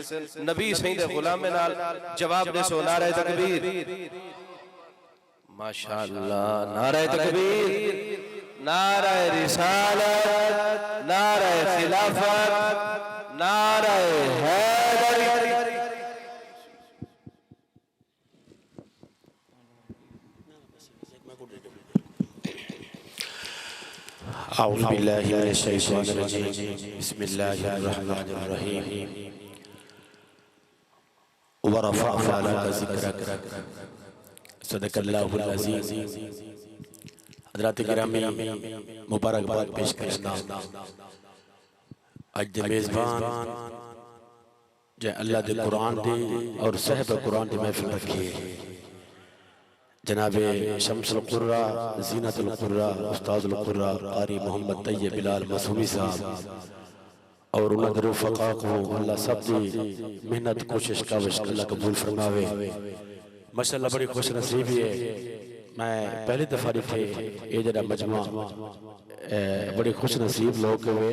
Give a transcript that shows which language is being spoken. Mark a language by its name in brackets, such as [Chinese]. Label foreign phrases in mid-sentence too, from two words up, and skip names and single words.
[Punjabi] نبی سعید غلام نال جواب دے سو [Urdu] نعرۂ تکبیر ماشاءاللہ، نعرۂ تکبیر، نعرۂ رسالت، نعرۂ خلافت، نعرۂ حیدری. [Arabic] أعوذ بالله من الشيطان الرجيم بسم الله الرحمن الرحيم ورفعنا لك ذكرك صدق الله العزيز. [Punjabi] حضرات گرامی مبارکباد پیش کرنا اج دے میزبان جے اللہ دے قرآن دے اور صاحب قرآن دی محفل رکھی جنابے [Arabic] شمس القراء زينة القراء أستاذ القراء [Punjabi] قاری محمد طیب بلال معصومی صاحب [Urdu] اور انہیں رفقا کو [Punjabi] اللہ سب دی محنت کوشش کاوش اللہ قبول فرماوے. [Urdu] ماشاءاللہ بڑی خوش نصیبی ہے۔ میں پہلی دفعہ تھے یہ ذرا مجمع بڑی خوش نصیب لوگ ہوئے.